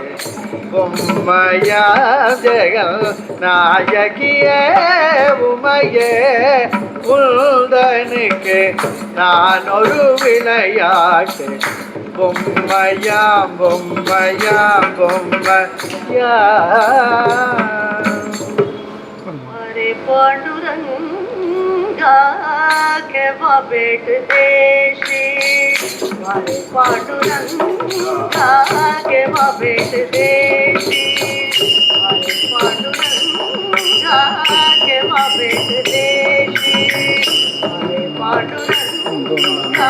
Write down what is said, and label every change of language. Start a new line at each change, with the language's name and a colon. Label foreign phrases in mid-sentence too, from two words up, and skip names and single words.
Tamil: பொம்மையா ஜெகல் நாயகியே உமையே உந்தனுக்கு நான் ஒரு விளையாட்டு. பொம்மையா பொம்மையா பொம்மையா.
Marathi: अरे पांडुरंगा केव्हा भेटते श्री, अरे पांडुरंगा केव्हा भेटते श्री, अरे पांडुरंगा केव्हा भेटते श्री, अरे पांडुरंगा